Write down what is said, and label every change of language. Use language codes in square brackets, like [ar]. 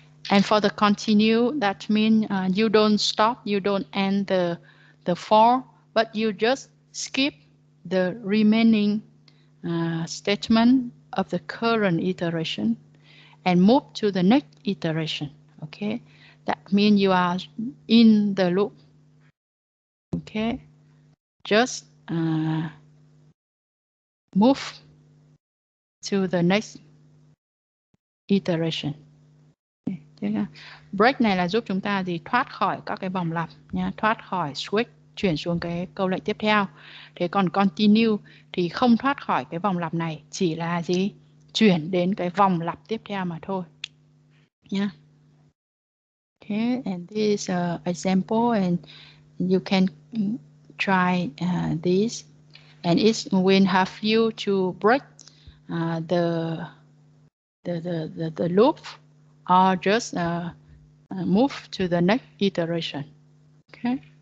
[en] And for the continue, that means you don't stop, you don't end the for, but you just skip the remaining statement of the current iteration and move to the next iteration. Okay, that means you are in the loop. Okay, just move to the next iteration. [vi] Break này là giúp chúng ta thì thoát khỏi các cái vòng lặp nha, thoát khỏi switch, chuyển xuống cái câu lệnh tiếp theo. Thế còn continue thì không thoát khỏi cái vòng lặp này, chỉ là gì? Chuyển đến cái vòng lặp tiếp theo mà thôi nha. [en] Okay, and this is an example, and you can try this, and it will have you to break the loop, or just move to the next iteration. Okay.